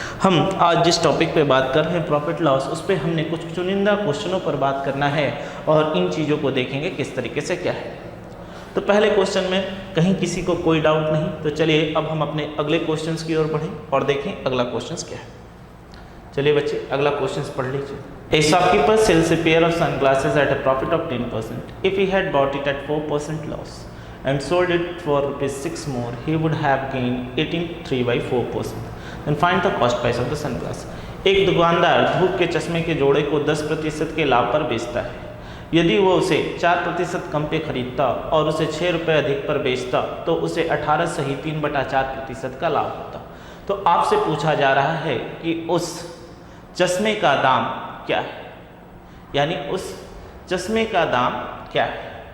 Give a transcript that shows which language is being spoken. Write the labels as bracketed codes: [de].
[hi] हम आज जिस टॉपिक पे बात कर रहे हैं प्रॉफिट लॉस, उस पर हमने कुछ चुनिंदा क्वेश्चनों पर बात करना है और इन चीज़ों को देखेंगे किस तरीके से क्या है। तो पहले क्वेश्चन में कहीं किसी को कोई डाउट नहीं, तो चलिए अब हम अपने अगले क्वेश्चन की ओर बढ़ें और देखें अगला क्वेश्चन क्या है। चलिए बच्चे अगला क्वेश्चन पढ़ लीजिए। [en] A shopkeeper sells a pair of sunglasses at a profit of 10%. If he had bought it at 4% loss and sold it for ₹6 more, he would have gained 83 by 4%. Then find the cost price of the sunglass. [hi] एक दुकानदार धूप के चश्मे के जोड़े को 10% के लाभ पर बेचता है। यदि वो उसे 4% कम पे खरीदता और उसे 6 रुपये अधिक पर बेचता तो उसे 18 सही 3/4% का लाभ होता। तो आपसे पूछा जा रहा है कि उस चश्मे का दाम क्या है, यानी उस चश्मे का दाम क्या है।